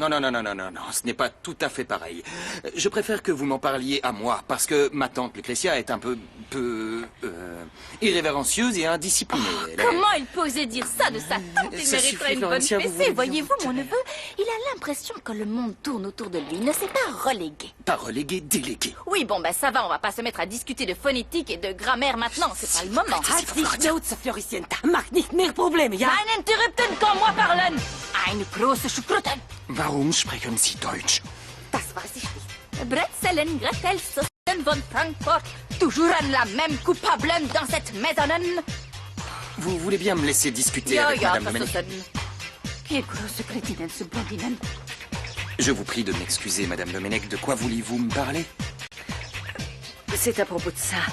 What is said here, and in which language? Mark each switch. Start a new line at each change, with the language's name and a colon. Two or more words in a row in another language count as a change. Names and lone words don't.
French: Non, ce n'est pas tout à fait pareil. Je préfère que vous m'en parliez à moi, parce que ma tante Lucretia est un peu irrévérencieuse et indisciplinée. Elle est- Comment il peut oser dire ça de sa tante? Il Ça mériterait suffit, une bonne Florencia, vous fessée. voulez- Voyez-vous, mon neveu, il a l'impression que le monde tourne autour de lui. Il ne s'est pas relégué. Pas relégué, délégué. Oui, bon, ben ça va, on va pas se mettre à discuter de phonétique et de grammaire maintenant. C'est pas le moment.
German: Halt dich Schnauze, Floricienta. Mach nicht mehr Probleme, ja? Einen Interrupten
French: quand moi
German: parlen. Eine große Schukruten. Warum sprechen Sie Deutsch? Das weiß ich nicht. Bretzelen, Gretel, Soßen von Frankfurt.
French: Toujours la même coupable dans cette maison. Vous voulez bien me laisser discuter Ja, avec ja, Madame Domenech? Soßen. Quelle grosse crétine, ce blondinen. Je vous prie de m'excuser, Madame Domenech. De quoi voulez-vous me parler? C'est à propos de ça.